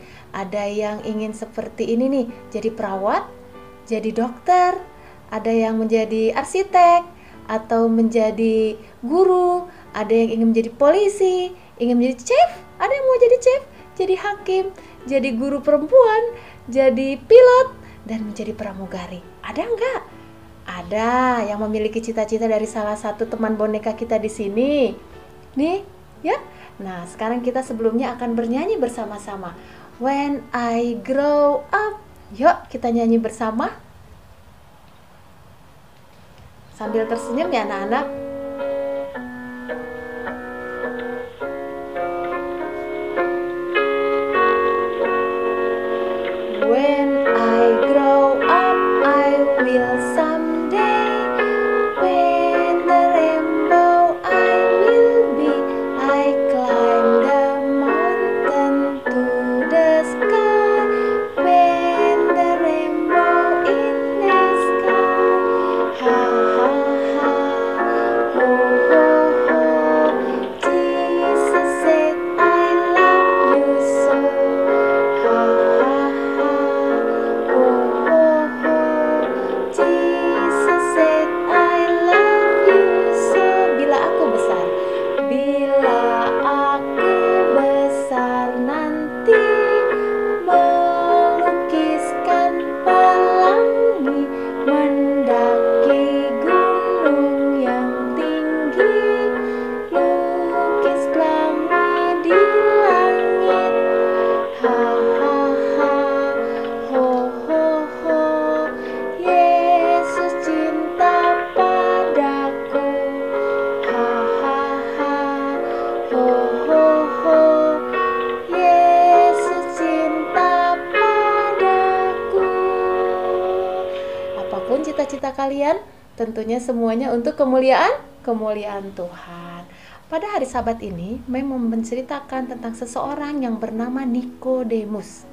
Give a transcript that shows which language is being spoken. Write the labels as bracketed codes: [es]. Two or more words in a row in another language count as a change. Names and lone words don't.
[id] Ada yang ingin seperti ini nih, jadi perawat, jadi dokter, ada yang menjadi arsitek, atau menjadi guru, ada yang ingin menjadi polisi, ingin menjadi chef, ada yang mau jadi chef, jadi hakim, jadi guru perempuan, jadi pilot, dan menjadi pramugari. Ada enggak? Ada yang memiliki cita-cita dari salah satu teman boneka kita di sini. Nih, ya. Nah, sekarang kita sebelumnya akan bernyanyi bersama-sama. [en] When I grow up. [id] Yuk, kita nyanyi bersama. Sambil tersenyum ya anak-anak. [en] When I grow up, I will someday. When the rainbow I will be. I climb the mountain to the sky. When the rainbow in the sky. Ha ha ha, ho ho ho. Jesus said I love you so. Ha ha ha, ho ho ho. Jesus said I love you so. [id] Bila aku besar, bila aku besar nanti, melukiskan pelangi, mendaki gunung yang tinggi, lukis pelangi di langit. Ha ha ha, ho ho ho. Yesus cinta padaku. Ha ha ha, ho ho ho. Yesus cinta padaku. Apapun cita-cita kalian, tentunya semuanya untuk kemuliaan Tuhan. Pada hari Sabat ini, Mem menceritakan tentang seseorang yang bernama Nikodemus.